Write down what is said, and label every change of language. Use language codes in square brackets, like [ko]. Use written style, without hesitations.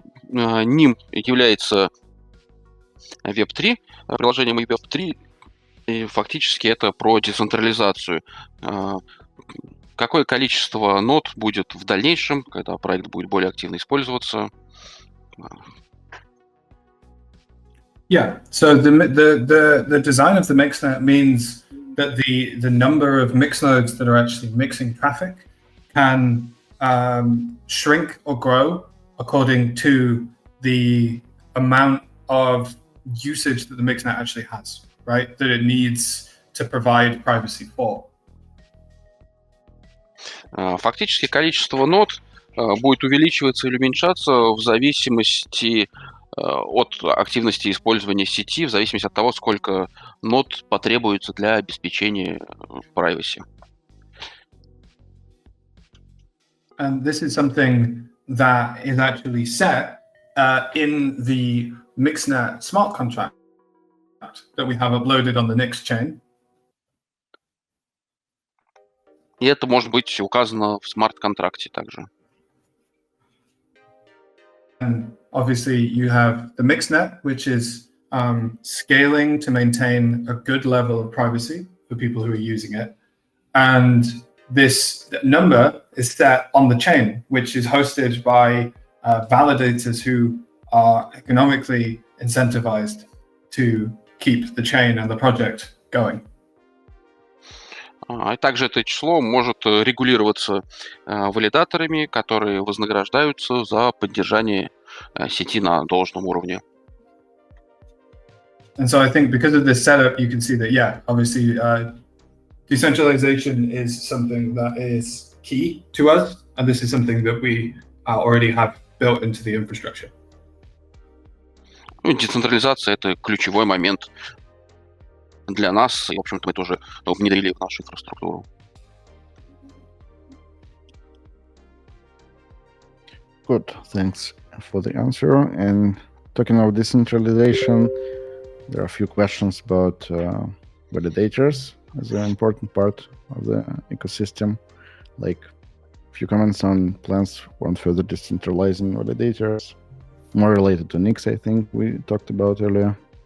[ru] Nym является Web3, приложением Web3, и фактически это про децентрализацию. Какое количество нод будет в дальнейшем, когда проект будет более активно использоваться? [en] Yeah, so the design of the mixnet means that the number of mix nodes that are actually mixing traffic can shrink or grow according to the amount of usage that the mixnet actually has, right? That it needs to provide privacy for. [ru] Фактически количество нод будет увеличиваться или уменьшаться в зависимости от активности использования сети, в зависимости от того, сколько нод потребуется для обеспечения privacy. [en] And this is something that is actually set in the Mixnet smart contract that we have uploaded on the Nix chain. [ru] И это может быть указано в смарт-контракте также. [en] And obviously you have the Mixnet, which is scaling to maintain a good level of privacy for people who are using it. And this number is set on the chain, which is hosted by validators who are economically incentivized to keep the chain and the project going. [ru] А также это число может регулироваться валидаторами, которые вознаграждаются за поддержание сети на должном уровне. [en] And so I think because of this setup, you can see that, yeah, obviously decentralization is something that is key to us, and this is something that we already have built into the infrastructure. [ru] Децентрализация — это ключевой момент для нас, и, в общем-то, мы тоже внедрили в нашу инфраструктуру. [en] Good, thanks for the answer. And talking about decentralization, there are a few questions about validators as an important part of the ecosystem. Like a few comments on plans on further decentralizing validators, more related to Nix, I think we talked about earlier.